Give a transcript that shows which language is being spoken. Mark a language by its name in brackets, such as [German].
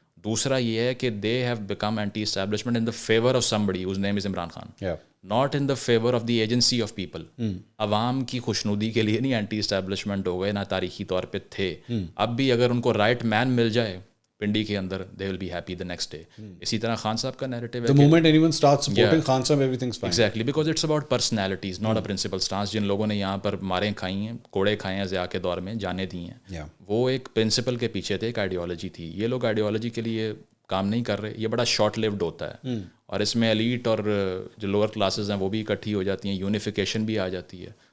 [Urdu] دوسرا یہ ہے کہ [English] They have become anti establishment in the favour of somebody whose name is Imran Khan, not in the favour of the agency of people. [Urdu] عوام کی خوشنودی کے لیے نہیں اینٹی اسٹیبلشمنٹ ہو گئے, نہ تاریخی طور پہ تھے. اب بھی اگر ان کو رائٹ مین مل جائے پنڈی کے اندر, [English] they will be happy the next day. [Urdu] اسی طرح خان صاحب کا نیریٹو ہے, [English] the moment anyone starts supporting Khan Sahab, everything's fine. Exactly, because it's about personalities, not a principal stance. [Urdu] جن لوگوں نے یہاں پر ماریں کھائی ہیں, کوڑے کھائے ہیں ضیاء کے دور میں, جانے دی ہیں, وہ ایک پرنسپل کے پیچھے تھے, ایک آئیڈیالوجی تھی. یہ لوگ آئیڈیالوجی کے لیے کام نہیں کر رہے, یہ بڑا شارٹ لیوڈ ہوتا ہے, اور اس میں ایلیٹ اور جو لوور کلاسز ہیں وہ بھی اکٹھی ہو جاتی ہیں, یونیفیکیشن بھی آ جاتی ہے.